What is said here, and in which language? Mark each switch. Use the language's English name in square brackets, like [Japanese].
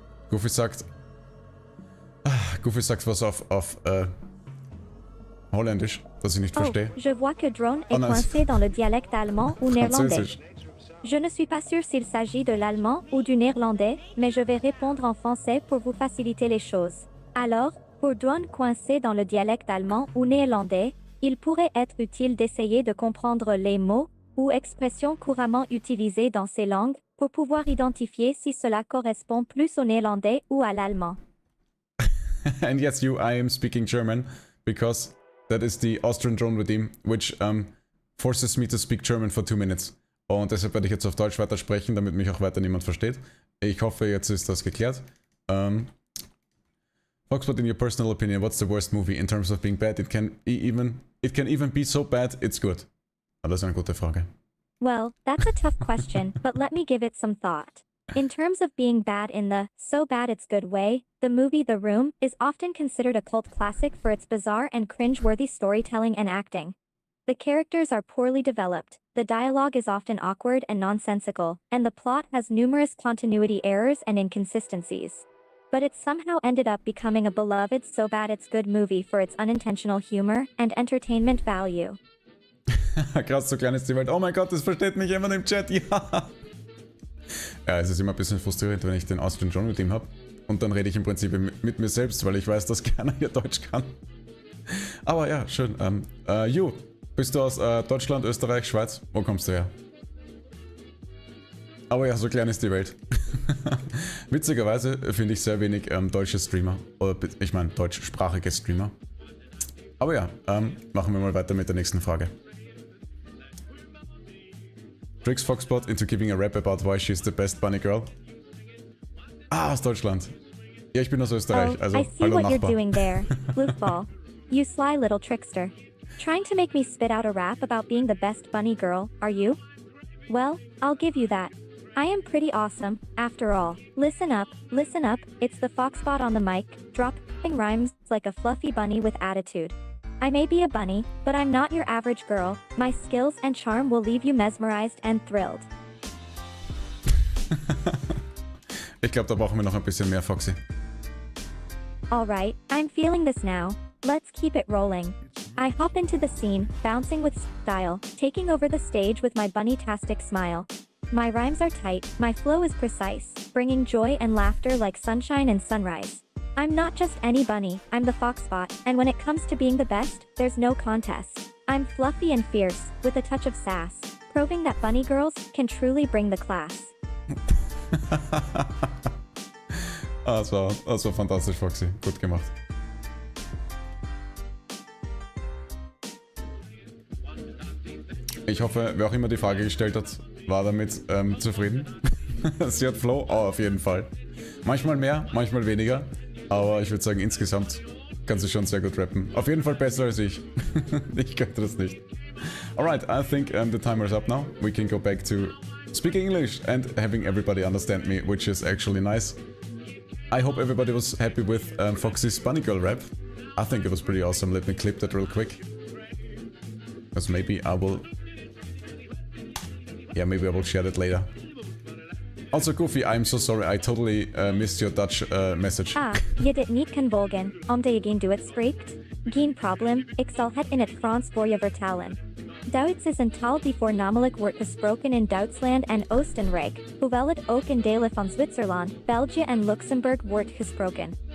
[German] Goofy sagt was auf Holländisch, das ich nicht verstehe. [French] Je vois que Drone est coincé dans le dialecte allemand ou néerlandais. Je ne suis pas sûr s'il s'agit de l'allemand ou du néerlandais, mais je vais répondre en français pour vous faciliter les choses. Alors, pour Drone coincé dans le dialecte allemand ou néerlandais, il pourrait être utile d'essayer de comprendre les mots ou expressions couramment utilisées dans ces langues pour pouvoir identifier si cela correspond plus au néerlandais ou à l'allemand. [English] And yes, I am speaking German, because that is the FoxDrone redeem, which forces me to speak German for 2 minutes. [German] Und deshalb werde ich jetzt auf Deutsch weitersprechen, damit mich auch weiter niemand versteht. Ich hoffe, jetzt ist das geklärt. [English] Foxbot, in your personal opinion, what's the worst movie in terms of being bad? It can even be so bad, it's good. [German] Ah, das ist eine gute Frage. [English] Well, that's a tough question, but let me give it some thought. In terms of being bad in the so bad it's good way, the movie The Room is often considered a cult classic for its bizarre and cringe-worthy storytelling and acting. The characters are poorly developed, the dialogue is often awkward and nonsensical, and the plot has numerous continuity errors and inconsistencies. But it somehow ended up becoming a beloved so bad it's good movie for its unintentional humor and entertainment value. [German] Krass, so klein ist die Welt. Oh mein Gott, das versteht mich jemand im Chat, ja! Ja, es ist immer ein bisschen frustrierend, wenn ich den FoxDrone mit ihm habe. Und dann rede ich im Prinzip mit mir selbst, weil ich weiß, dass keiner hier Deutsch kann. Aber ja, schön. Ju, bist du aus Deutschland, Österreich, Schweiz? Wo kommst du her? Aber ja, so klein ist die Welt. Witzigerweise finde ich sehr wenig deutsche Streamer. Oder ich meine deutschsprachige Streamer. Aber ja, machen wir mal weiter mit der nächsten Frage. [English] Tricks Foxbot into giving a rap about why she's the best bunny girl. [German] Ah, aus Deutschland. Ja, ich bin aus Österreich, also [English] I see [German] hallo [English] what [German] Nachbar. [English] you're doing there, Floofball. You sly little trickster. Trying to make me spit out a rap about being the best bunny girl, are you? Well, I'll give you that. I am pretty awesome, after all. Listen up, it's the Foxbot on the mic, dropping rhymes like a fluffy bunny with attitude. I may be a bunny, but I'm not your average girl. My skills and charm will leave you mesmerized and thrilled. [German] Ich glaube, da brauchen wir noch ein bisschen mehr, Foxy. [English] Alright, I'm feeling this now. Let's keep it rolling. I hop into the scene, bouncing with style, taking over the stage with my bunny-tastic smile. My rhymes are tight, my flow is precise, bringing joy and laughter like sunshine and sunrise. I'm not just any bunny, I'm the Foxbot, and when it comes to being the best, there's no contest. I'm fluffy and fierce, with a touch of sass, proving that bunny girls can truly bring the class. [German] Das war fantastisch, Foxy. Gut gemacht. Ich hoffe, wer auch immer die Frage gestellt hat, war damit zufrieden. Sie hat Flow, auf jeden Fall. Manchmal mehr, manchmal weniger. Aber ich würde sagen, insgesamt kann sie schon sehr gut rappen. Auf jeden Fall besser als ich. Ich könnte das nicht. [English] Alright, I think the timer is up now. We can go back to speaking English and having everybody understand me, which is actually nice. I hope everybody was happy with Foxy's Bunny Girl rap. I think it was pretty awesome. Let me clip that real quick. Because maybe I will... Yeah, maybe I will share that later. Also, Goofy, I'm so sorry, I totally missed your Dutch message. [Dutch] Je dit niet kan volgen, omdat je geen Duits spreekt? Geen probleem, ik zal het in het Frans voor je vertalen. Duits is een taal die voornamelijk wordt gesproken in Duitsland en Oostenrijk, hoewel het ook in delen van Zwitserland, België en Luxemburg wordt gesproken.